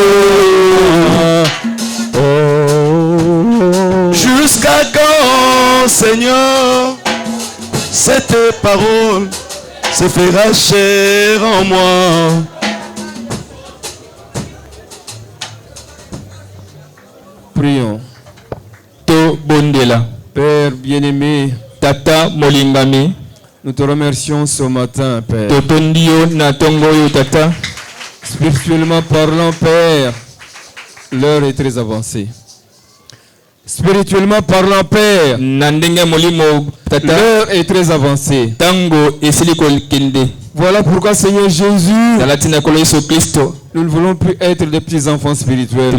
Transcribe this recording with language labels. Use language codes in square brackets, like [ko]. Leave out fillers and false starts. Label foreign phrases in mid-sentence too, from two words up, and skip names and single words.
[fr] Jusqu'à quand, Seigneur, c'est tes paroles se fera chair en moi. Prions. [ln] To Bondela. [fr] Père bien-aimé, [ln] Tata Molingami, [fr] nous te remercions ce matin, Père. [ln] Totondio na tongoyo Tata. [fr] Spirituellement parlant, Père, l'heure est très avancée. Spirituellement parlant, Père, l'heure est très avancée. Voilà pourquoi, Seigneur Jésus, nous ne voulons plus être des petits enfants spirituels.